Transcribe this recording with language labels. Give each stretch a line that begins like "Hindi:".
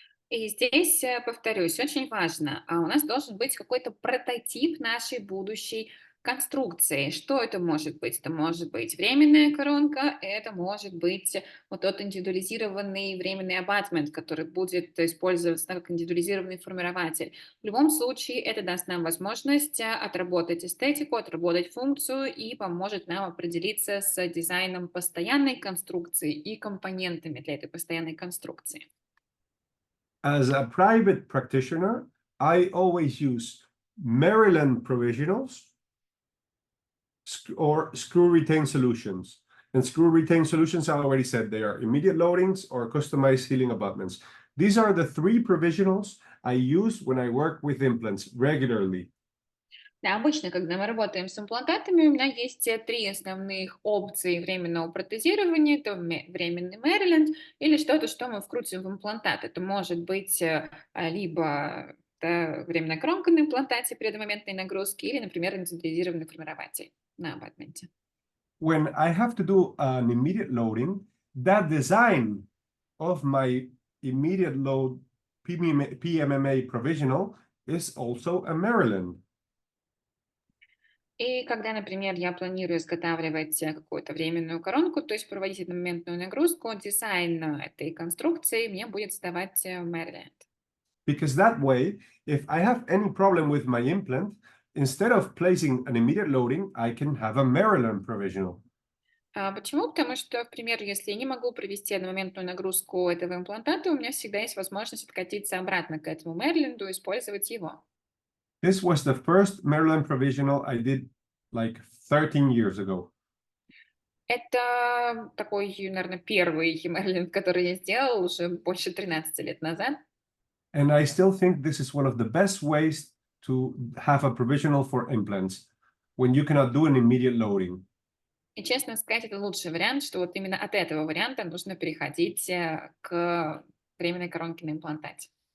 Russian: И здесь, повторюсь, очень важно, у нас должен быть какой-то прототип нашей будущей конструкции. Что это может быть? Это может быть временная коронка, это может быть вот тот индивидуализированный временный абатмент, который будет использоваться как индивидуализированный формирователь. В любом случае, это даст нам возможность отработать эстетику, отработать функцию и поможет нам определиться с дизайном постоянной конструкции и компонентами для этой постоянной конструкции.
English: As a private practitioner, I always use Maryland provisionals or screw retain solutions. And screw retain solutions, I already said, they are immediate loadings or customized healing abutments. These are the three provisionals I use when I work with implants regularly.
Russian: Да, обычно, когда мы работаем с имплантатами, у меня есть три основных опции временного протезирования. Это временный Мэриленд или что-то, что мы вкрутим в имплантат. Это может быть либо временная коронка на имплантате при одномоментной нагрузке или, например, индивидуализированный формирователь на абатменте.
English: When I have to do an immediate loading, that design of my immediate load PMMA provisional is also a Maryland.
Russian: И когда, например, я планирую изготавливать какую-то временную коронку, то есть проводить одномоментную нагрузку, дизайн этой конструкции мне будет сдавать Мэриленд.
English: Because that way, if I have any problem with my implant, instead of placing an immediate loading, I can have a Maryland provisional.
Russian: Почему? Потому что, к примеру, если я не могу провести одномоментную нагрузку этого имплантата, у меня всегда есть возможность откатиться обратно к этому Мэриленду и использовать его.
English: This was the first Maryland provisional I did like 13 years ago.
Russian: Это такой, наверное, первый Мэриленд, который я сделала уже больше 13 лет назад.
English: And I still think this is one of the best ways to have a provisional for implants when you cannot do an immediate loading.
Russian: И, честно сказать, это лучший вариант, что вот именно от этого варианта нужно переходить к временной коронке на имплантате.